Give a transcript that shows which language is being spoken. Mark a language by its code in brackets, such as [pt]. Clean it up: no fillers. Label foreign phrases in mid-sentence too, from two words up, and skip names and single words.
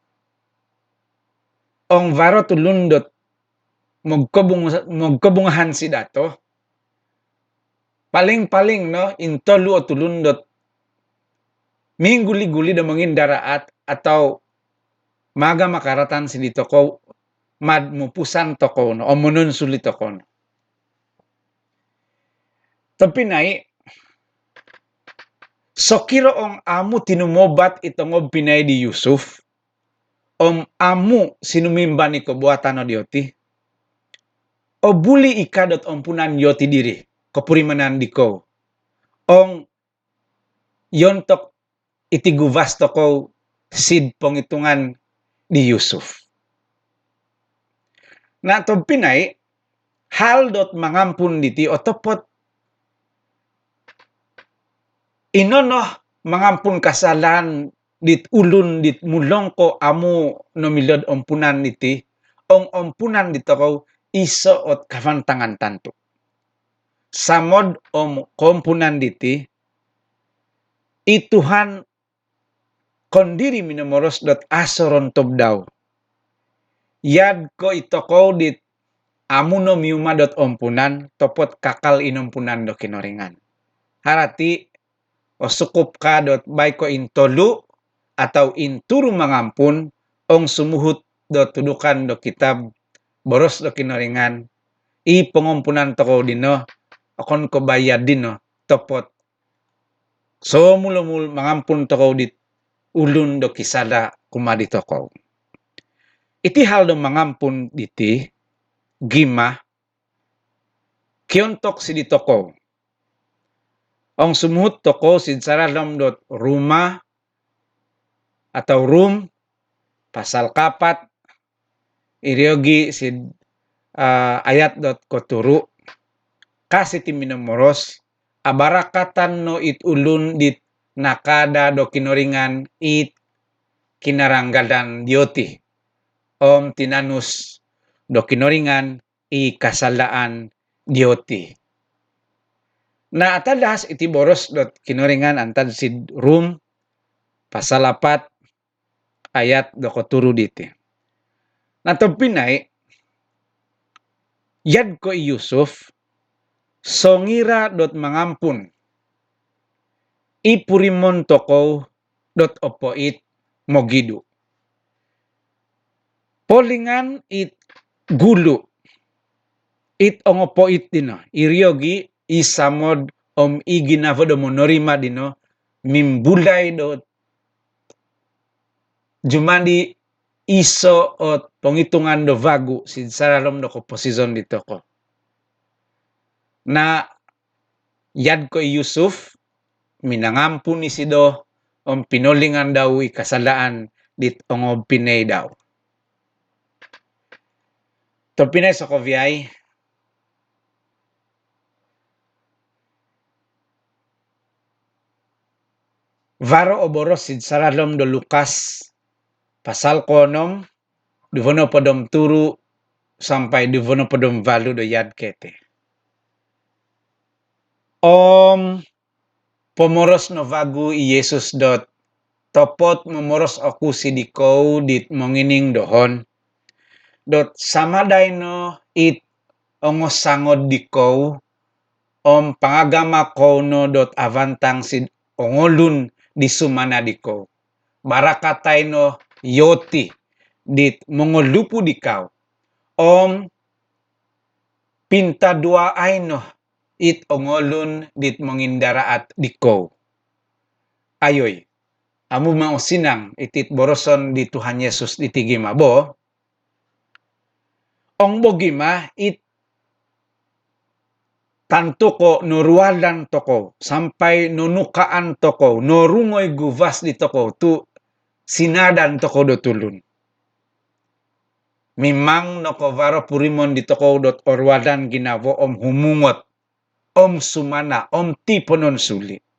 [dtp] ong varo tulundot mogkabungahan si dato paling-paling no intolu o tulundot mingguli-guli da mangin daraat atau maga makaratan si dito ko mad mupusan toko no o munun sulit toko no. Tapinay sokiro ong amu tinumobat itongob pinay di Yusuf amu sinumimba ni ko buatan no dioti o buli ikadot ompunan yoti diri kopurimanan di ko ong yontok itiguvas toko sid pengitungan di Yusuf. Na to pinay hal dot mangampun diti otopot inonoh mangampun kasalan dit ulun dit mulong ko amu nomilod ompunan diti ong ompunan dito iso ot kavantangan tanto. Samod kompunan diti ituhan kondiri minomoros dot asoron tob daw. Yad ko itoko dit amuno miuma dot ompunan topot kakal inompunan do kinoringan. Harati o sukup ka dot bay ko intolu atau inturu mangampun ong sumuhut do tudukan do kitab boros do kinoringan i pengompunan toko dino akon ko bayad dino topot so mul mangampun toko dit ulun do kisada kumadi tokow. Iti hal do mangampun diti gima kiontok si di tokow. Ong sumuhut tokow sid saralom dot rumah atau room pasal 4 iryogi sid ayat dot koturu kasi ti minomoros abarakatan no it ulun dit nakada do kinoringan it kinaranggadan dioti om tinanus do kinoringan i kasalaan dioti. Na atadas iti boros dot kinoringan antad sid room pasal 4 ayat do koturu diti. Natong pinay yad ko i Yusuf songira dot mangampun ipurimon tokow dot opoit mogidu. Polingan it gulu it ongopoit dino iryogi isamod om iginavo do monorima dino mimbulay do jumandi iso ot penghitungan do vagu sid saralom do komposison dito ko. Na yad ko Yusuf minangampun isi do om pinolingan daw ikasalaan dit ongob pinay daw. To pinay sa kovyay varo oboros sid saralom do Lukas pasal konom duvono podom turu sampai duvono podom valu do yad kete. Om pomoros no vagu i Yesus dot topot momoros aku sidikaw dit mongining dohon dot samaday no it ongosangod dikaw om pangagama ko no dot avantang sid ongolun di sumana dikaw. Barakatay no yoti dit mongolupu dikaw om pinta dua ay no it ongolun dit mongindaraat dikaw. Ayoy, amu mau sinang itit boroson di Tuhan Yesus ditigima bo. Ong bogima it tanto ko norualan toko sampai nonukaan toko norungoy guvas di toko tu sinadan toko do tulun. Mimang nokovaro purimon di toko dot orwadan ginavo om humungot om sumana om tiponon suli.